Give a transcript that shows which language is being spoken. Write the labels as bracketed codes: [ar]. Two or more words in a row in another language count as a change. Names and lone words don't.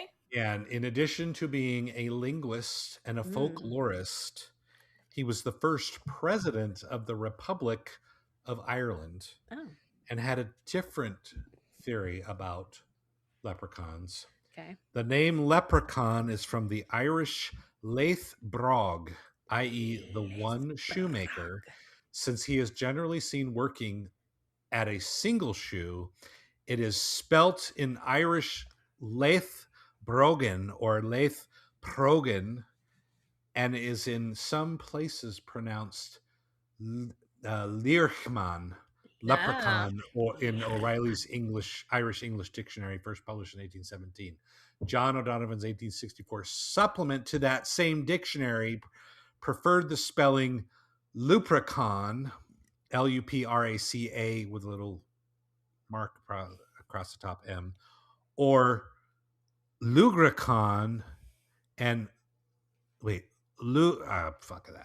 [en] And in addition to being a linguist and a folklorist, he was the first president of the Republic of Ireland and had a different theory about leprechauns. Okay. The name leprechaun is from the Irish [ga] leith brog, [en] i.e., the one shoemaker, since he is generally seen working at a single shoe. It is spelt in Irish [ga] leith brogan [en] or [ga] leith progan, [en] and is in some places pronounced leprechaun, leprechaun, or in O'Reilly's Irish English Dictionary, first published in 1817. John O'Donovan's 1864 supplement to that same dictionary preferred the spelling lupracan, Lupraca, with a little mark across the top M, or lugricon, and wait, fuck that.